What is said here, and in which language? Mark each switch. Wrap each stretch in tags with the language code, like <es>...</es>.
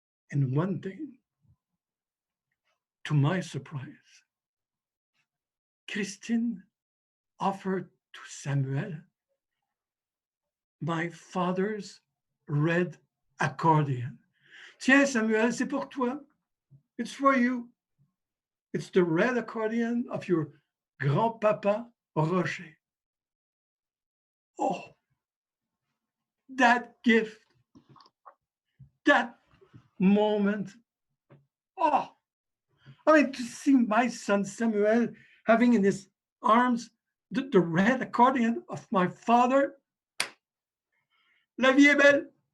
<en>And one day, to my surprise, Christine offered to Samuel my father's red accordion.</en> <fr>Tiens, Samuel, c'est pour toi.</fr> <en>It's for you. It's the red accordion of your grandpapa Roger. Oh, that gift, that moment. Oh, I mean, to see my son Samuel having in his arms the red accordion of my father.</en> <fr>La vie est belle.</fr>